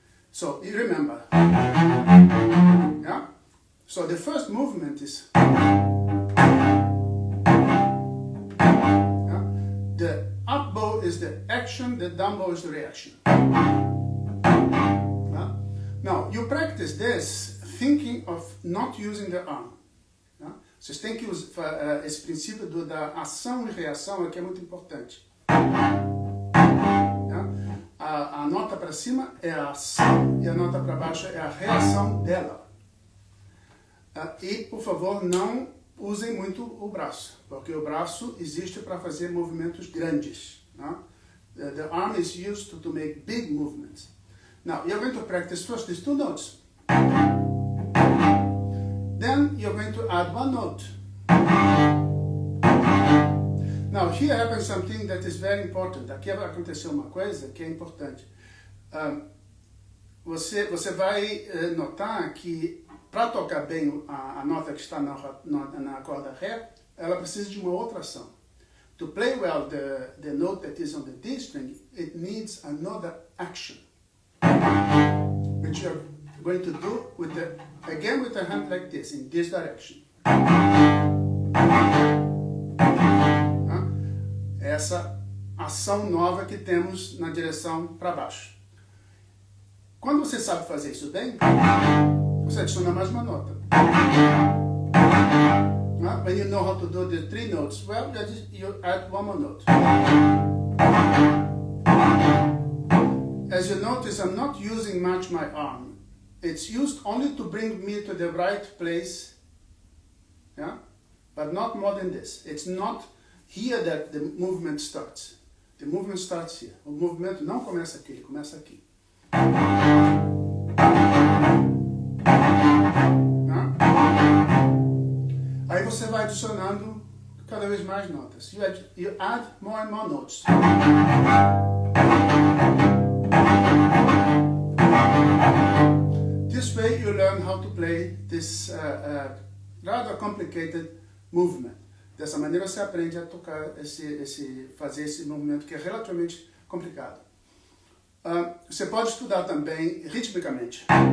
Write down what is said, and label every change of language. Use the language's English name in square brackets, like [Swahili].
[English] So you remember, yeah? So the first movement is, yeah? The up bow is the action, the down bow is the reaction. Yeah? Now, you practice this thinking of not using the arm. Yeah? [Portuguese] Vocês têm que usar esse princípio da ação e reação aqui é muito importante. A nota para cima é a ação e a nota para baixo é a reação dela. E, por favor, não usem muito o braço, porque o braço existe para fazer movimentos grandes. [English] The arm is used to make big movements. Now, you're going to practice first these two notes. Then you're going to add one note. Now, here happens something that is very important. [Portuguese] Aqui vai acontecer uma coisa que é importante. Você vai notar que para tocar bem a nota que está na corda Ré, ela precisa de uma outra ação. [English] To play well the note that is on the D string, it needs another action, which you're going to do with the hand like this, in this direction. [Portuguese] Essa ação nova que temos na direção para baixo. Quando você sabe fazer isso bem, você adiciona mais uma nota. [English] When you know how to do the three notes, well, you add one more note. As you notice, I'm not using much my arm. It's used only to bring me to the right place, yeah? But not more than this. It's not here that the movement starts. The movement starts here. [Portuguese] O movimento não começa aqui, ele começa aqui. Aí você vai adicionando cada vez mais notas. [English] You add more and more notes. This way you learn how to play this rather complicated movement. [Portuguese] Dessa maneira você aprende a tocar fazer esse movimento que é relativamente complicado. Você pode estudar também ritmicamente.